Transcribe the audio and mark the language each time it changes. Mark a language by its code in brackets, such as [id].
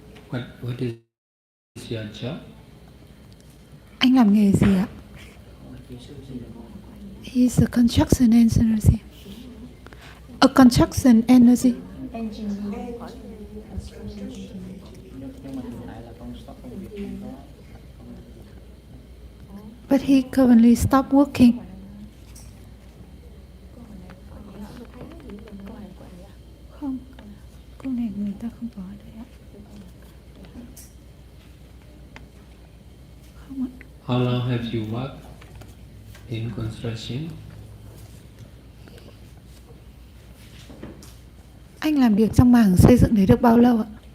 [en] What is your job? [vi] Anh làm nghề gì ạ? kỹ sư gì là con [en] He's a construction engineer. A construction engineer. [vi] nhưng mà hiện tại là con stop công việc không có [en] But he currently stopped working. [vi] Không, câu này người ta không có đấy ạ. Không ạ. [en] How long have you worked in construction? [vi] Anh làm việc trong mảng xây dựng đấy được bao lâu ạ?